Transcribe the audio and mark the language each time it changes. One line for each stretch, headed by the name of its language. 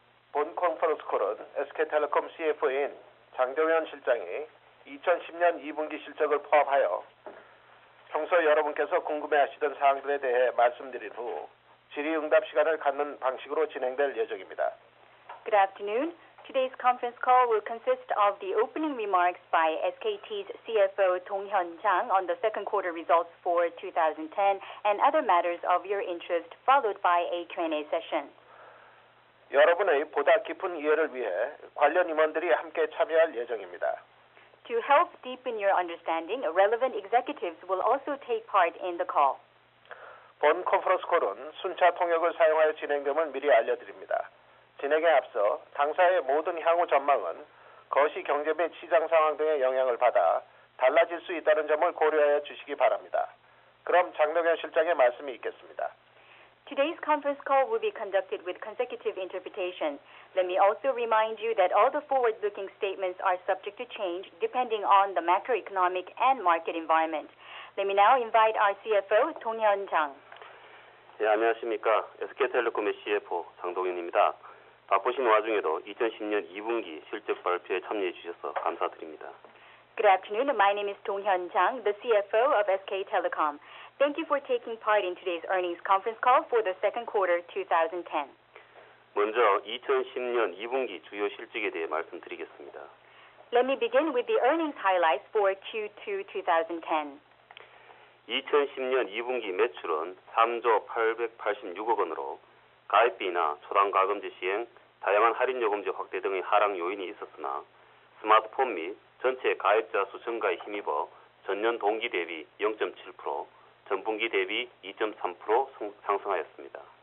Korean: 본 컨퍼런스 콜은 SK텔레콤 CFO인 장동현 실장이 2010년 2분기 실적을 포함하여 평소 여러분께서 궁금해하시던 사항들에 대해 말씀드린 후 질의응답 시간을 갖는 방식으로 진행될 예정입니다.
English: Good afternoon. Today's conference call will consist of the opening remarks by SKT's CFO Dong-hyun Jang on the second quarter results for 2010 and other matters of your interest, followed by a Q&A session.
Korean: 여러분의 보다 깊은 이해를 위해 관련 임원들이 함께 참여할 예정입니다.
English: To help deepen your understanding, relevant executives will also take part in the call.
Korean: 본 컨퍼런스 콜은 순차 통역을 사용하여 진행됨을 미리 알려드립니다. 진행에 앞서 당사의 모든 향후 전망은 거시 경제 및 시장 상황 등의 영향을 받아 달라질 수 있다는 점을 고려하여 주시기 바랍니다. 그럼 장동현 실장의 말씀이 있겠습니다.
English: Today's conference call will be conducted with consecutive interpretation. Let me also remind you that all the forward-looking statements are subject to change depending on the macroeconomic and market environment. Let me now invite our CFO, Dong-hyun Jang.
Korean: 네, 안녕하십니까. SK텔레콤의 CFO 장동현입니다. 바쁘신 와중에도 2010년 2분기 실적 발표에 참여해 주셔서 감사드립니다.
English: Good afternoon. My name is Dong-hyun Jang, the CFO of SK Telecom. Thank you for taking part in today's earnings conference call for the second quarter 2010.
Korean: 먼저 2010년 2분기 주요 실적에 대해 말씀드리겠습니다.
English: Let me begin with the earnings highlights for Q2 2010.
Korean: 2010년 2분기 매출은 3조 886억 원으로 가입비나 초당가금제 시행, 다양한 할인요금제 확대 등의 하락 요인이 있었으나 스마트폰 및 전체 가입자 수 증가에 힘입어 전년 동기 대비 0.7%, 전분기 대비 2.3% 상승하였습니다.